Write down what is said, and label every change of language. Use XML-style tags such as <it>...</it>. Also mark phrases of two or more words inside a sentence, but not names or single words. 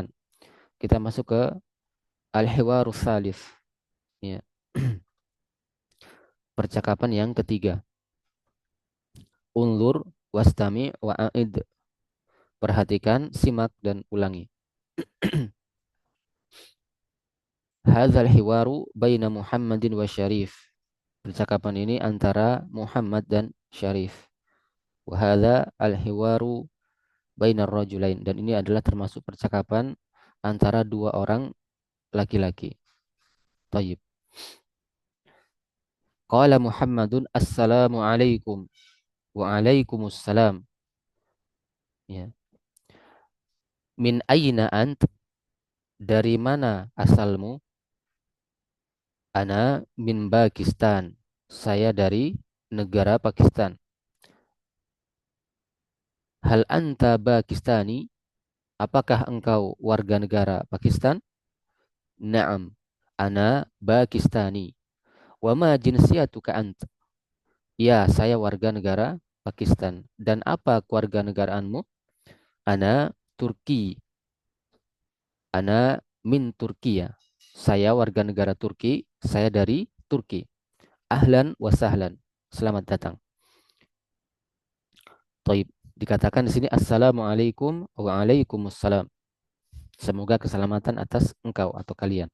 <id>Kita masuk ke Al-Hiwarus Salif. Ya. Percakapan yang ketiga.</id> <ar>انظر واستمع وأعد.</ar> <id>Perhatikan, simak dan ulangi.</id> <ar>هذا الحوار بين محمد وشريف.</ar> <id>Percakapan ini antara Muhammad dan Syarif.</id> <ar>وهذا الحوار بين الرجلين,</ar> <id>dan ini adalah termasuk percakapan antara dua orang laki-laki.</id> <ar>Thayyib. قال محمد السلام عليكم. وعليكم السلام. Ya. من أين أنت?</ar> <id>Dari mana asalmu?</id> <ar>أنا من باكستان.</ar> <id>Saya dari negara Pakistan.</id> <ar>هل أنت باكستاني?</ar> <id>Apakah engkau warga negara Pakistan?</id> <ar>نعم. أنا باكستاني. وما جنسيتك أنت?</ar> <id>Ya, saya warga negara Pakistan. Dan apa keluarga negaraanmu?</id> <ar>أنا تركي. أنا من تركيا.</ar> <id>Saya warga negara Turki. Saya dari Turki.</id> <ar>أهلا وسهلا.</ar> <id>Selamat datang. Taib. Dikatakan di sini</id> <ar>السلام عليكم وعليكم السلام.</ar> <id>Semoga keselamatan atas engkau atau kalian.</id>